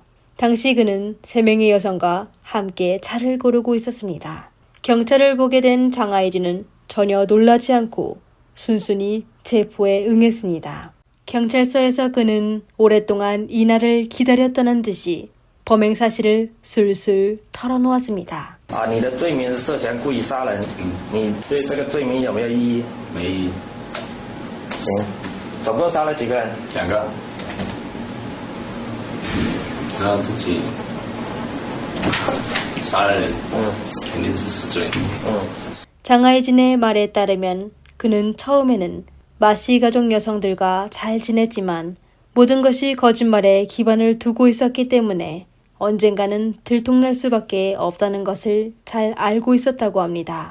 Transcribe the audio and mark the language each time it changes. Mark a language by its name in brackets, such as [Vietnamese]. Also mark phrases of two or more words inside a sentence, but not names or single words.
[Korean] 당시 그는 3명의 여성과 함께 차를 고르고 있었습니다. 경찰을 보게 된 장하혜진은 전혀 놀라지 않고 순순히 체포에 응했습니다. 경찰서에서 그는 오랫동안 이날을 기다렸다는 듯이 범행 사실을 술술 털어놓았습니다. [Chinese] 你的罪名是涉嫌故意杀人，你对这个罪名有没有异议？没异议。行，总共杀了几个人？2个，知道自己杀了人，肯定是死罪。 [Korean] 장하혜진의 말에 따르면 그는 처음에는 마씨 가족 여성들과 잘 지냈지만 모든 것이 거짓말에 기반을 두고 있었기 때문에 언젠가는 들통날 수밖에 없다는 것을 잘 알고 있었다고 합니다.